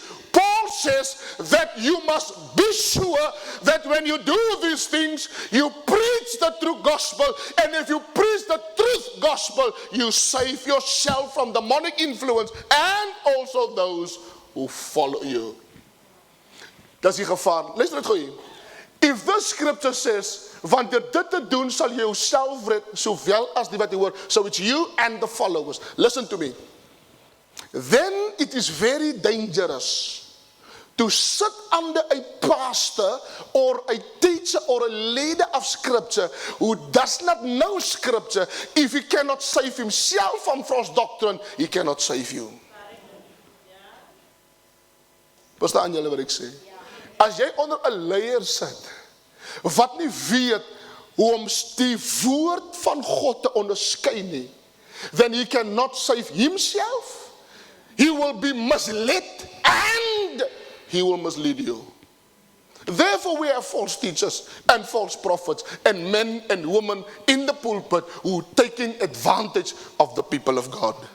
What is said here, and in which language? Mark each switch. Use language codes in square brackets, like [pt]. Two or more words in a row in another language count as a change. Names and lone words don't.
[en] Paul says that you must be sure that when you do these things, you preach the true gospel. And if you preach the truth gospel, you save yourself from demonic influence and also those who follow you. [af] Dis die gevaar. Luister dit gou hier. [en] If the scripture says, [af] want deur dit te doen sal jy jouself red, sowel as die wat jy hoor, [en] so it's you and the followers. Listen to me. Then it is very dangerous to sit under a pastor or a teacher or a leader of scripture who does not know scripture. If he cannot save himself from false doctrine, he cannot save you. [af] Verstaan julle wat ek sê? As jy onder 'n leier sit wat nie weet hoe om die woord van God te onderskei nie, [en] then he cannot save himself. He will be misled and he will mislead you. Therefore we have false teachers and false prophets and men and women in the pulpit who are taking advantage of the people of God.